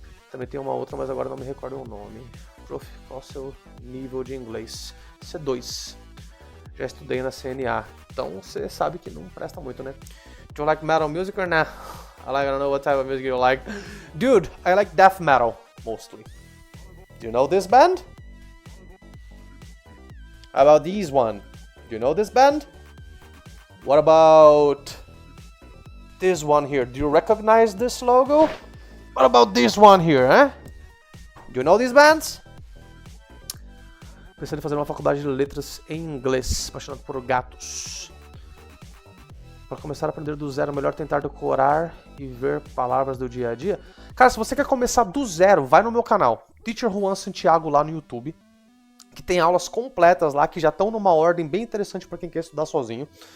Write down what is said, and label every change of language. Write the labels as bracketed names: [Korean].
[Portuguese] Também tem uma outra, mas agora não me recordo o nome. Prof, qual o seu nível de inglês? C2. Já estudei na CNA. Então você sabe que não presta muito, né? [English] Do you like metal music or not? I don't know what type of music you like. Dude, I like death metal, mostly. Do you know this band? How about this one? Do you know this band? What about this one here? Do you recognize this logo? What about this one here, huh? Do you know these bands? [Portuguese] Pensando em fazer uma faculdade de letras em inglês, apaixonado por gatos. Para começar a aprender do zero, melhor tentar decorar e ver palavras do dia a dia. Cara, se você quer começar do zero, vai no meu canal, Teacher Juan Santiago, lá no YouTube, que tem aulas completas lá, que já estão numa ordem bem interessante para quem quer estudar sozinho.